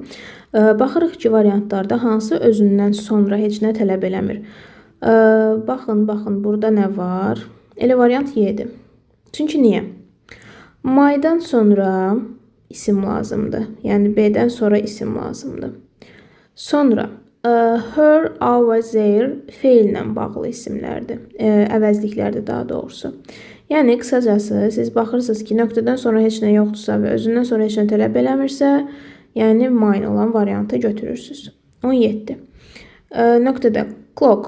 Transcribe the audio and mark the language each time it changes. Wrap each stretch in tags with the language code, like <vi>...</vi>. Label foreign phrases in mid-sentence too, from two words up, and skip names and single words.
<az>Baxırıq ki, variantlarda hansı özündən sonra heç nə tələb eləmir. Baxın, burada nə var? Elə variant Y-dir. Çünki niyə? Maydan sonra isim lazımdır. Yəni B-dən sonra isim lazımdır. Sonra</az> <en>her, our, their</en> <az>feillə bağlı isimlərdir. Əvəzliklərdir daha doğrusu. Yəni qısacası siz baxırsınız ki, nöqtədən sonra heç nə yoxdursa və özündən sonra heç nə tələb eləmirsə, Yəni mine olan variantı götürürsünüz. 17. Nöqtədə clock.</az>